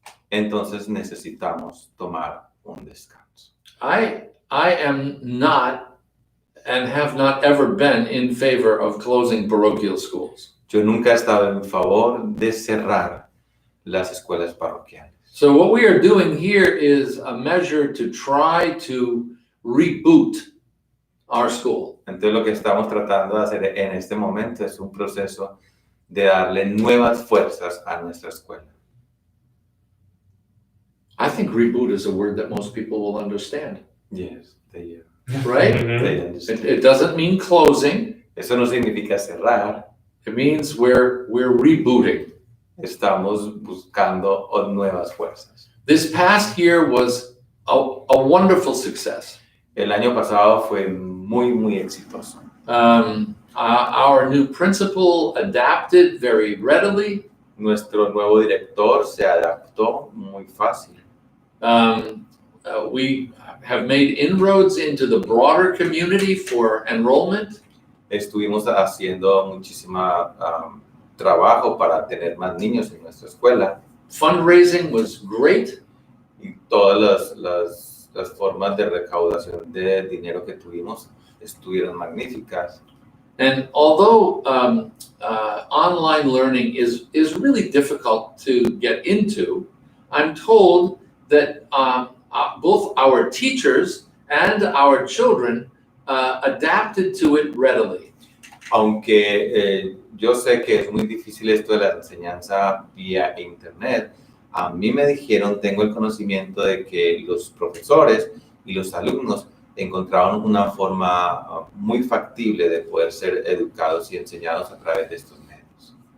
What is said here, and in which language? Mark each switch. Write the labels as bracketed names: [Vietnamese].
[Spanish] Entonces necesitamos tomar un descanso. [English] I am not and have not ever been in favor of closing parochial schools. [Spanish] Yo nunca he estado en favor de cerrar las escuelas parroquiales. [English] So what we are doing here is a measure to try to reboot our school. [Spanish] Entonces lo que estamos tratando de hacer en este momento es un proceso de darle nuevas fuerzas a nuestra escuela. [English] I think reboot is a word that most people will understand. Yes, they Right? understand. It doesn't mean closing. [Spanish] Eso no significa cerrar. [English] It means we're rebooting. [Spanish] Estamos buscando nuevas fuerzas. [English] This past year was a wonderful success. [Spanish] El año pasado fue muy exitoso. [English] Our new principal adapted very readily. [Spanish] Nuestro nuevo director se adaptó muy fácil. [English] We have made inroads into the broader community for enrollment. [Spanish] Estuvimos haciendo muchísimo trabajo para tener más niños en nuestra escuela. [English] Fundraising was great. [Spanish] Y todas las formas de recaudación de dinero que tuvimos estuvieron magníficas. [English] And although online learning is really difficult to get into, I'm told that both our teachers and our children adapted to it readily. [Spanish] Aunque yo sé que es muy difícil esto de la enseñanza vía internet, a mí me dijeron, tengo el conocimiento de que los profesores y los alumnos encontraron una forma muy factible de poder ser educados y enseñados a través de estos medios.